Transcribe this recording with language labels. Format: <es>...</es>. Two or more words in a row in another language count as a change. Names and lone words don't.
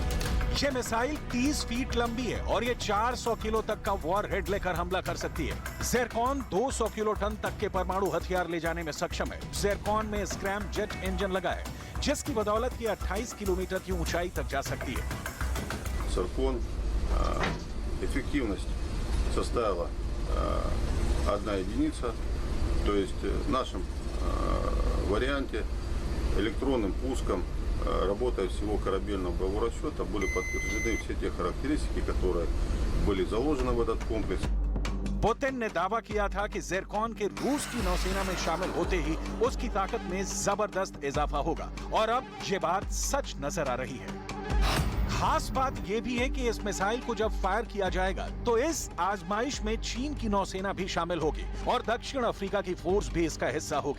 <hi>ये मिसाइल 30 फीट लंबी है और ये 400 किलो तक का</hi> <en>war head</en> <hi>लेकर हमला कर सकती है। ज़िरकॉन 200</hi> <en>kilo ton</en> <hi>तक के परमाणु हथियार ले जाने में सक्षम है। ज़िरकॉन में</hi> <en>scram jet engine</en> <hi>लगा है। जिसकी बदौलत ये 28 किलोमीटर की ऊंचाई तक जा सकती है।</hi> <ru>«Циркон» эффективность составила 1 единица, то есть в нашем варианте электронным пуском, работая всего корабельного боевого расчета, были подтверждены все те характеристики, которые были заложены в этот комплекс.</ru> <hi>पुतिन ने दावा किया था कि ज़िरकॉन के रूस की नौसेना में शामिल होते ही उसकी ताकत में जबरदस्त इजाफा होगा और अब ये बात सच नजर आ रही है। खास बात यह भी है कि इस मिसाइल को जब फायर किया जाएगा तो इस आजमाइश में चीन की नौसेना भी शामिल होगी और दक्षिण अफ्रीका की फोर्स भी इसका हिस्सा होगी।</hi>